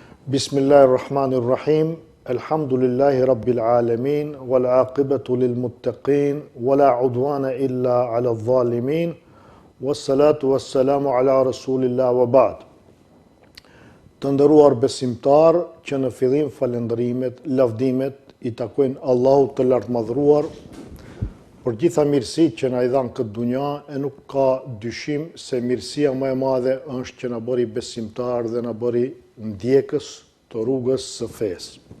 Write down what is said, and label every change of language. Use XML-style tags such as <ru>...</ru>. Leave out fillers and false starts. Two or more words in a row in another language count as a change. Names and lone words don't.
<ar>بسم الله الرحمن الرحيم. الحمد لله رب العالمين، والعاقبة للمتقين، ولا عدوان إلا على الظالمين، والصلاة والسلام على رسول الله وبعد.</ar> <sq>Të nderuar besimtar, që në fillim falëndërimet, lavdimet i takojnë Allahut të lartmadhëruar për gjitha mirësitë që na i dhan këtë dunja, e nuk ka dyshim se mirësia më e madhe është që na bëri besimtar dhe na bëri ndjekës të rrugës së fesë.</sq>